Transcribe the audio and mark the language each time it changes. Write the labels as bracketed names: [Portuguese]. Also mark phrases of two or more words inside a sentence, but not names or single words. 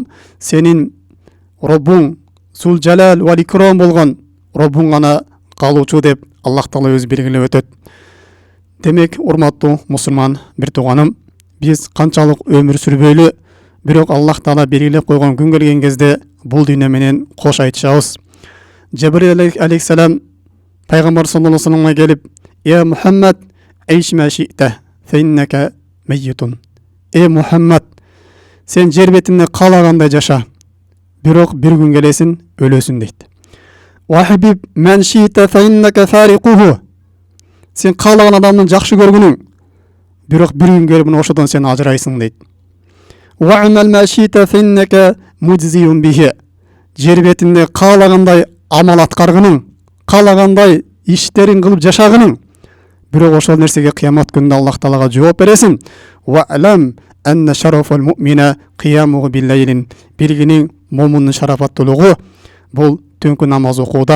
[Kyrgyz] Сенин Роббуң [Arabic] ذو الجلال والإكرام [Kyrgyz] болгон Роббуң гана калуучу деп Аллах Таала өзү белгилеп өтөт. Демек, урматтуу мусулман бир тууганым, биз канчалык өмүр сүрбөйлү, бирок Аллах Таала белгилеп койгон күн келген кезде бул дүйнө менен кош айтышабыз. Жабрил алейхиссалам Пайгамбар [Arabic] صلى الله عليه وسلم [Kyrgyz] келип, [Arabic] «يا محمد عش ما شئت فإنك ميت». يا محمد, [Kyrgyz] сен жер бетинде каалагандай жаша, бирок бир күн келесин, өлөсүн дейт. [Arabic] «وأحبب من شئت فإنك مفارقه». [Kyrgyz] Сен каалаган адамды жакшы көргүнүң, бирок бир күн келип ошодон сен ажырайсың дейт. [Arabic] «واعمل ما شئت فإنك مجزي به». [Kyrgyz] Жер бетинде каалагандай амал аткаргының, каалагандай иштерин кылып жашагының, бирок ошол нерсеге кыямат күнүндө Аллах Таалага жооп бересиң. [Arabic] «واعلم أن شرف المؤمن قيامه بالليل». [Kyrgyz] Билгиниң, момундун шарафаттуулугу бул түнкү намаз окууда.